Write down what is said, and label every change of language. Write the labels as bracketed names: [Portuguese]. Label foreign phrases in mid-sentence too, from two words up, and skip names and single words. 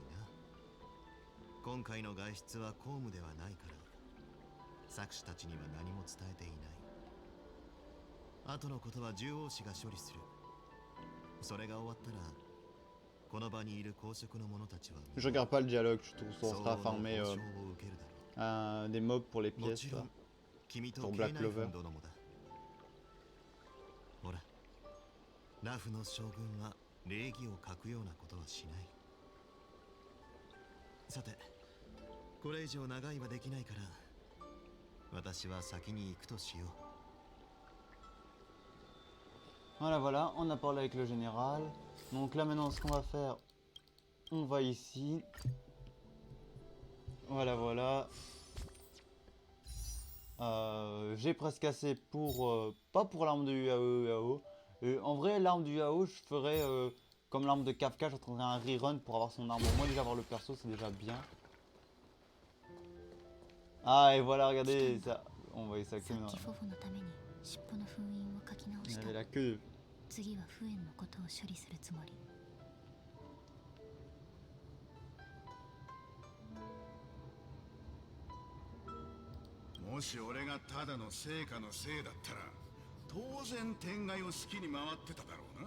[Japanese] 今回の外出は公務ではないから策士たちには何も伝えていない。後のことは獣王氏が処理する。それが終わったらこの場にいる公職の者たちは [French] Je regarde pas le dialogue, je trouve ça sera farmer [Japanese] 報酬を受けるだろう。 [French] des mobs pour les [Japanese] も [French] pièces [Japanese] ちろ [French] là. [Japanese] ん君と [French] pour [Japanese] ケイ [French] Black [Japanese] ナイフ [French] Clover [Japanese] ン殿もだ。ほら、ラフの将軍は礼儀を欠くようなことはしない。さて、これ以上長いはできないから私は先に行くとしよう。 [French] Voilà, voilà, on a parlé avec le général. Donc là maintenant ce qu'on va faire, on va ici. Voilà, voilà. J'ai presque assez pour... pas pour l'arme de UAO. En vrai, l'arme du UAO, je ferais comme l'arme de Kafka, je trouverais un rerun pour avoir son arme. Moi déjà avoir le perso, c'est déjà bien. Ah et voilà, regardez ça. On va essayer [Japanese] さ [French] ça. [Japanese] っきフォフォのために尻尾の封印を書き直 [French] Il [Japanese] し [French] y [Japanese] た。 [French] avait la queue. [Japanese] 次はフエンのことを処理するつもり。もし俺がただの成果のせいだったら当然天外を好きに回ってただろうな。